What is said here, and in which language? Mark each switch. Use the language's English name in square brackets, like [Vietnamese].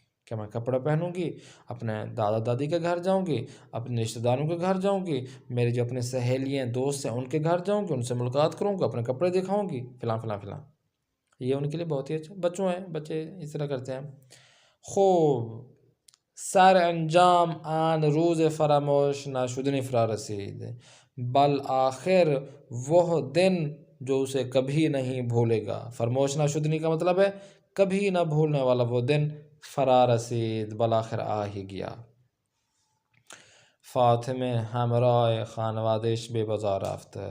[Urdu] کہ میں کپڑے پہنوں گی، اپنے دادا دادی کے گھر جاؤں گی، اپنے رشتہ داروں کے گھر جاؤں گی، میری جو اپنے سہیلیاں دوست ہیں ان کے گھر جاؤں گی، ان سے ملاقات کروں گی، اپنے کپڑے دکھاؤں گی، فلاں فلاں فلاں. یہ ان کے لیے بہت ہی اچھا. بچوں ہیں، بچے اس طرح کرتے ہیں. [Persian] خوب سر انجام آن روز فراموش نشدنی فرا رسید. [Urdu] بالآخر وہ دن جو اسے کبھی نہیں بھولے گا. فراموش نشدنی کا مطلب ہے کبھی نہ بھولنے والا وہ دن [Persian] فرا رسید، [Urdu] بالآخر آ ہی گیا. [Persian] فاطمه همراه خانوادهش به بازار رفت.